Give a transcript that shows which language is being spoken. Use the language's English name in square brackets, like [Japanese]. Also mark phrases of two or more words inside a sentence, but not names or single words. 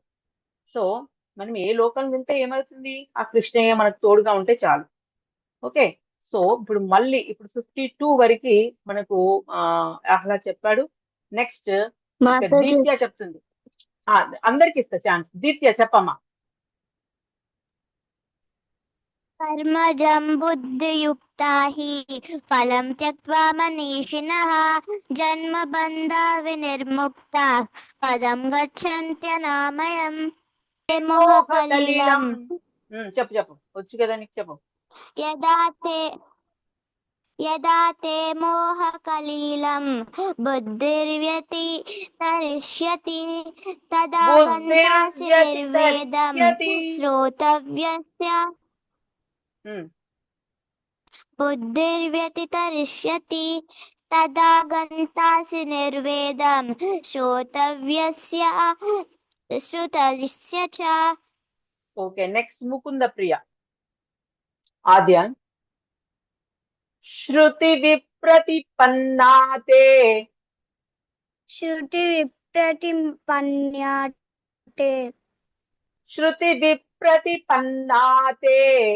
[Telugu] సో మనం ఏ లోకం ఉంటే ఏమవుతుంది, ఆ కృష్ణయ్య మనకు తోడుగా ఉంటే చాలు. ఓకే, సో ఇప్పుడు మళ్ళీ ఇప్పుడు 52 వరకు మనకు ఆహ్లాద్ చెప్పాడు. నెక్స్ట్ మాతాజీ దీప్య చెప్తుంది. అందరికి ఇస్తా ఛాన్స్. దీప్య చెప్పమ్మా. [Sanskrit] कर्मजं बुद्धियुक्ता हि फलं त्यक्त्वा मनीषिणः जन्मबन्धा विनिर्मुक्ताः पदं गच्छन्त्यनामयम् मोहकलिलं [Telugu] చెప్పు చెప్పు, వచ్చు కదా నీకు, చెప్పు. [Sanskrit] यदा ते मोहकलिलं बुद्धिर्व्यतितरिष्यति तदा गन्तासि निर्वेदं श्रोतव्यस्य बुद्धिर्व्यतितरिष्यति तदा गन्तासि निर्वेदं श्रोतव्यस्य श्रुतस्य च. [Telugu] ఓకే, నెక్స్ట్ ముకుంద ప్రియ. ఆద్యాన్. [Sanskrit] శృతి విప్రతిపన్నాతే శృతి విప్రతిపన్యాతే శృతి విప్రతిపన్నాతే